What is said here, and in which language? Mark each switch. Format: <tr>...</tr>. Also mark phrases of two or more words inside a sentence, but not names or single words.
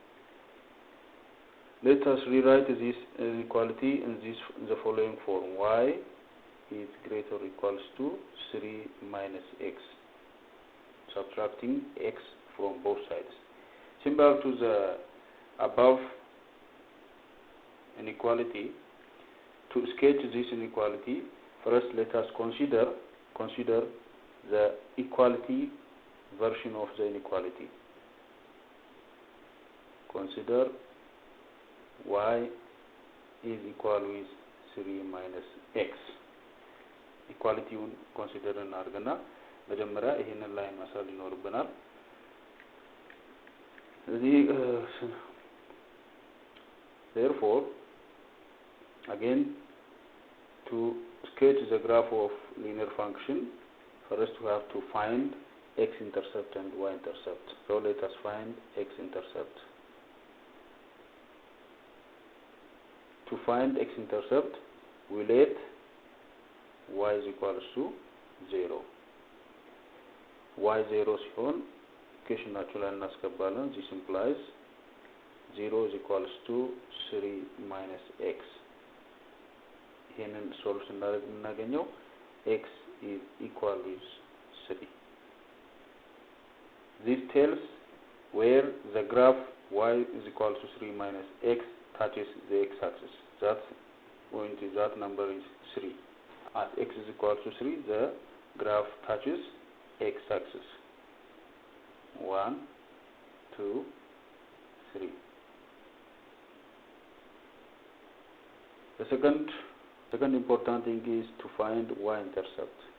<en>let us rewrite this inequality in the following form y is greater or equals to 3 minus x subtracting x from both sides similar to the above inequality to sketch this inequality first let us consider the equality version of the inequality consider y is equal with 3 minus x equality consider</en> <am>እናርገና መጀመሪያ ይሄንን ላይ ማሳል ይኖርብናል</am> <en>therefore again to sketch the graph of linear function first we have to find x-intercept and y-intercept so let us find x-intercept to find x-intercept we let y is equals to 0 y 0</en> <am>ሲሆን specificationናቸው ላይ እናስገባለን</am> <en>this implies 0 is equals to 3 minus x</en> <am>ይሄንን ሶልቭ ስናደርግ የምናገኘው</am> <en>x is equal with 3 this tells where the graph y is equal to 3 minus x touches the x-axis that point is that number is 3 at x is equal to 3 the graph touches x-axis 1 2 3 the second important thing is to find y-intercept.</en>